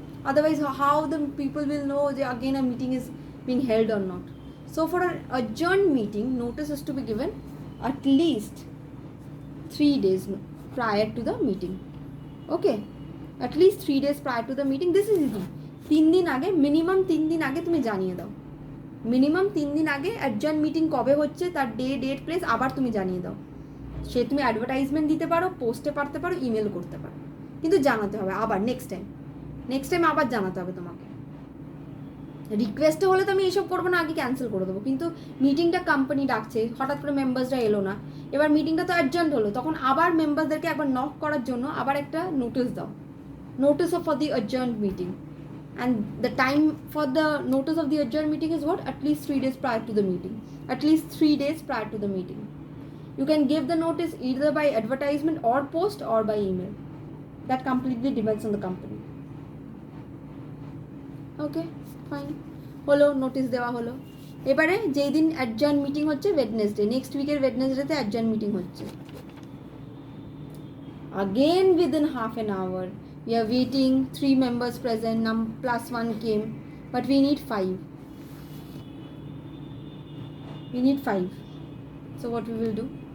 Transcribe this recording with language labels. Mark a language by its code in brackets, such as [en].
[en] Otherwise, how the people will know that again a meeting is being held or not? So for an adjourned meeting, notice is to be given at least 3 days prior to the meeting. Okay, at least 3 days prior to the meeting. This is easy. [bn] 3 দিন আগে, minimum 3 দিন আগে তুমি জানিয়ে দাও। Minimum 3 দিন আগে adjourn meeting কবে হচ্ছে তার ডেট প্লেস আবার তুমি জানিয়ে দাও। সে তুমি অ্যাডভার্টাইজমেন্ট দিতে পারো, পোস্টে পাঠাতে পারো, ইমেল করতে পারো, কিন্তু জানাতে হবে আবার নেক্সট টাইম আবার জানাতে হবে তোমাকে। রিকোয়েস্টে হলে তো আমি এইসব করবো না, আগে ক্যান্সেল করে দেবো। কিন্তু মিটিংটা কোম্পানি ডাকছে, হঠাৎ করে মেম্বার্সরা এলো না, এবার মিটিংটা তো অ্যাডজার্ন হলো, তখন আবার মেম্বারদেরকে একবার নক করার জন্য আবার একটা নোটিশ দাও, [en] Notice for the adjourn meeting. And the time for the notice of the adjourned meeting is what? At least 3 days prior to the meeting. At least 3 days prior to the meeting. You can give the notice either by advertisement or post or by email. That completely depends on the company. Okay, fine. [bn] হলো, notice দেওয়া হলো। এবারে যেই দিন adjourn meeting হচ্ছে Wednesday, next উইকের ওয়েডনেসডেতে adjourn meeting হচ্ছে। [en] Again within half an hour, we are waiting, 3 members present, +1 came, but we need 5. So what we will do?